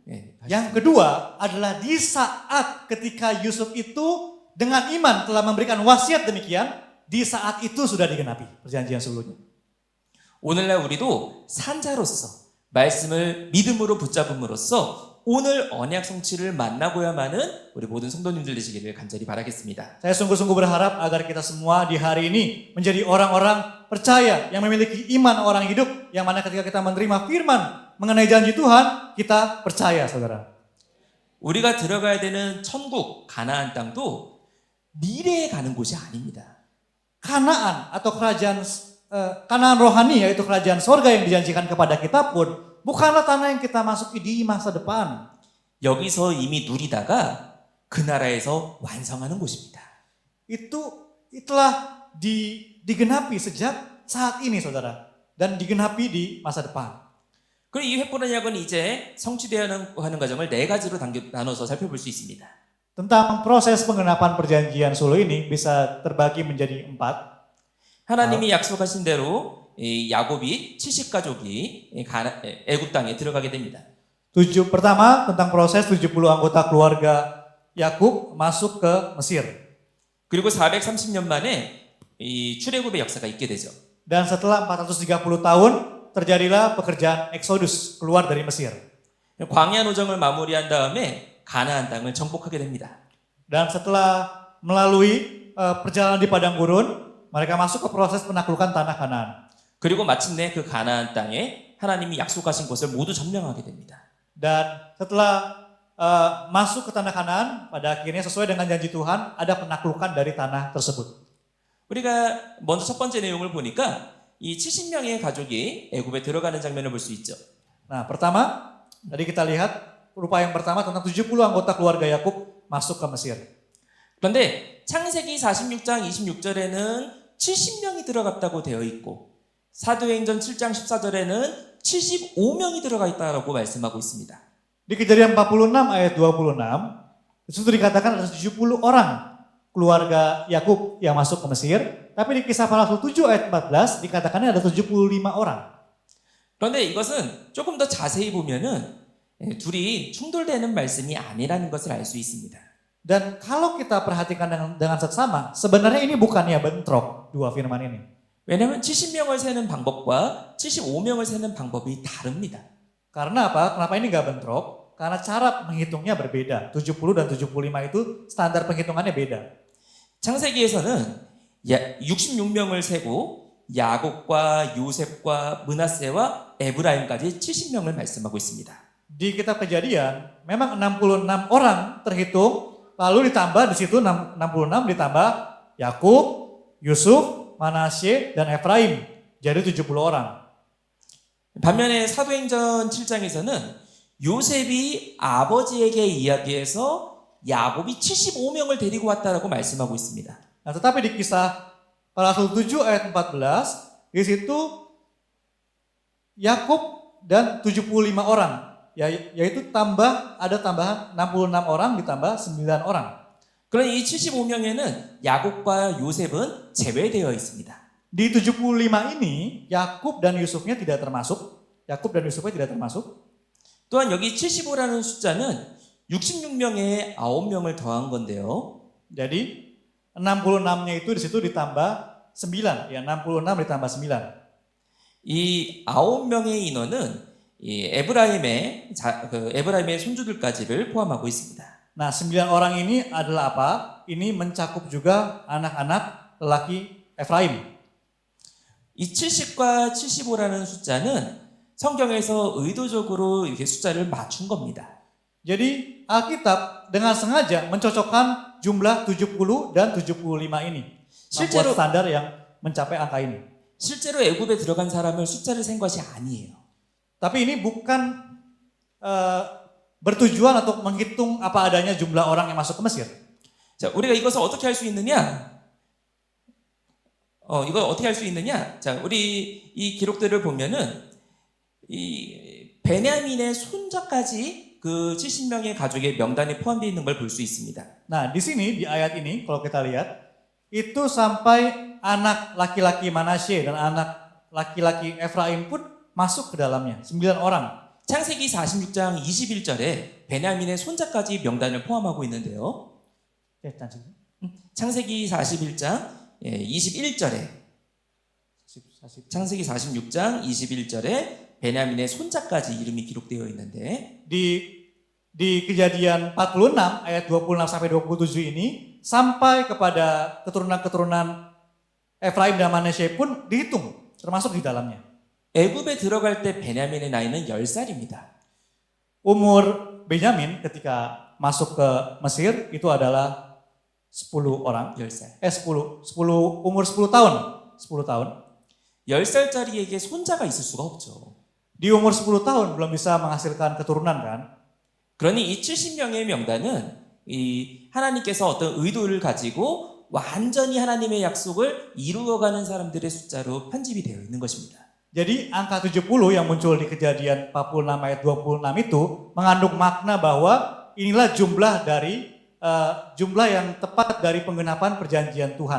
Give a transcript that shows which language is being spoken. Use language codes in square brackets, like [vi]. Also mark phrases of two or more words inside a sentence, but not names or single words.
[id] Yang kedua adalah di saat ketika Yusuf itu dengan iman telah memberikan wasiat demikian, di saat itu sudah digenapi perjanjian sebelumnya. [ko] 오늘날 우리도 산자로서 말씀을 믿음으로 붙잡음으로써 오늘 언약 성취를 만나고야만은 우리 모든 성도님들 되시기를 간절히 바라겠습니다. [id] Saya sungguh-sungguh berharap agar kita semua di hari ini menjadi orang-orang percaya yang memiliki iman orang hidup, yang mana ketika kita menerima firman mengenai janji Tuhan, kita percaya, saudara. [ko] 우리가 들어가야 되는 천국 가나안 땅도 미래에 가는 곳이 아닙니다. [id] Kanaan atau kerajaan Kanaan rohani yaitu kerajaan sorga yang dijanjikan kepada kita pun bukanlah tanah yang kita masuki di masa depan. [ko] 여기서 이미 누리다가 그 나라에서 완성하는 곳입니다. [id] Itu telah digenapi sejak saat ini saudara. Dan digenapi di masa depan. [ko] 그리고 이 횃불 언약은 이제 성취되어가는 과정을 네 가지로 나눠서 살펴볼 수 있습니다. [id] Tentang proses pengenapan perjanjian solo ini bisa terbagi menjadi 4. [ko] 하나님이 약속하신 대로 이 야곱이 70가족이 애굽 땅에 들어가게 됩니다. [id] Pertama tentang proses 70 anggota keluarga Yakub masuk ke Mesir. [ko] 그리고 430년 만에 이 출애굽의 역사가 있게 되죠. [id] Dan setelah 430 tahun terjadilah pekerjaan Exodus keluar dari Mesir. [ko] 광야 노정을 마무리한 다음에 가나안 땅을 정복하게 됩니다. [id] Dan setelah melalui perjalanan di padang gurun, mereka masuk ke proses penaklukan tanah Kanaan. [ko] 그리고 마침내 그 가나안 땅에 하나님이 약속하신 곳을 모두 점령하게 됩니다. [id] Dan setelah masuk ke tanah Kanaan, pada akhirnya sesuai dengan janji Tuhan, ada penaklukan dari tanah tersebut. [ko] 우리가 먼저 첫 번째 내용을 보니까 이 70명의 가족이 애굽에 들어가는 장면을 볼 수 있죠. [id] Nah, pertama, tadi kita lihat rupa yang pertama tentang 70 anggota keluarga Yakub masuk ke Mesir. [ko] 그런데 창세기 46장 26절에는 70명이 들어갔다고 되어 있고 사도행전 7장 14절에는 75명이 들어가 있다고 말씀하고 있습니다. [id] Di Kejadian 46 ayat 26, itu dikatakan ada 70 orang keluarga Yakub yang masuk ke Mesir, tapi di Kisah para Rasul 7 ayat 14 dikatakannya ada 75 orang. [ko] 그런데 이것은 조금 더 자세히 보면은 둘이 충돌되는 말씀이 아니라는 것을 알 수 있습니다. [id] Dan kalau kita perhatikan dengan seksama, sebenarnya ini bukannya bentrok dua firman ini. [ko] 왜냐하면 70명을 세는 방법과 75명을 세는 방법이 다릅니다. [id] Karena apa? Kenapa ini nggak bentrok? Karena cara menghitungnya berbeda. 70 dan 75 itu standar penghitungannya beda. [ko] 창세기에서는 66명을 세고 야곱과 요셉과 므낫세와 에브라임까지 70명을 말씀하고 있습니다. [id] Di kitab Kejadian memang 66 orang terhitung, lalu ditambah di situ 66 ditambah Yakub, Yusuf, Manasye dan Efraim. Jadi 70 orang. [ko] 반면에 사도행전 7장에서는 요셉이 아버지에게 이야기해서 야곱이 75명을 데리고 왔다라고 말씀하고 있습니다. [id] Nah, tetapi di Kisah para Rasul 7 ayat 14, di situ Yakub dan 75 orang, yaitu ada tambahan 66 orang ditambah 9 orang. [ko] 그런 이 75명에는 야곱과 요셉은 제외되어 있습니다. [id] Di 75 ini Yakub dan Yusufnya tidak termasuk. Yakub dan Yusufnya tidak termasuk. [ko] 또한 여기 75라는 숫자는 66명에 9명을 더한 건데요. [id] Jadi 66-nya itu di situ ditambah 9, ya 66 ditambah 9. [ko] 이 9명의 인원은 이 에브라임의 손주들까지를 포함하고 있습니다. [id] Nah, 9 orang ini adalah apa? Ini mencakup juga anak-anak lelaki Efraim. [ko] 이 70과 75라는 숫자는 성경에서 의도적으로 이렇게 숫자를 맞춘 겁니다. [id] Jadi Alkitab dengan sengaja mencocokkan jumlah 70 dan 75 ini. Membuat standar yang mencapai angka ini. [ko] 실제로 애굽에 들어간 사람을 숫자를 센 것이 아니에요. [id] Tapi ini bukan bertujuan untuk menghitung apa adanya jumlah orang yang masuk ke Mesir. [ko] 자, 우리가 이것을 어떻게 할 수 있느냐? 이걸 어떻게 할 수 있느냐? 자, 우리 이 기록들을 보면은 이 베냐민의 손자까지 그 70명의 가족의 명단에 포함되어 있는 걸 볼 수 있습니다. [id] Nah, di sini di ayat ini kalau kita lihat itu sampai anak laki-laki Manasye dan anak laki-laki Efraim pun masuk ke dalamnya, 9 orang. [ko] 창세기 46장 21절에 베냐민의 손자까지 명단을 포함하고 있는데요. 창세기 41장 21절에 창세기 46장 21절에 베냐민의 손자까지 이름이 기록되어 있는데 [id] di Kejadian 46 ayat 26 sampai 27 ini sampai kepada keturunan-keturunan Efraim dan Manasye pun dihitung termasuk di dalamnya. [ko] 애굽에 들어갈 때 베냐민의 나이는 10살입니다. [id] Umur Benyamin ketika masuk ke Mesir itu adalah 10 orang. [ko] 10살. [id] 10 umur 10 tahun. 10 tahun. [ko] 10살짜리에게 손자가 있을 수가 없죠. [id] Di umur 10 tahun belum bisa menghasilkan keturunan kan? [ko] 그러니 이 70명의 명단은 이 하나님께서 어떤 의도를 가지고 완전히 하나님의 약속을 이루어가는 사람들의 숫자로 편집이 되어 있는 것입니다. [id] Jadi angka 70 yang muncul di Kejadian 46 ayat 26 itu mengandung makna bahwa inilah jumlah dari jumlah yang tepat dari penggenapan perjanjian Tuhan.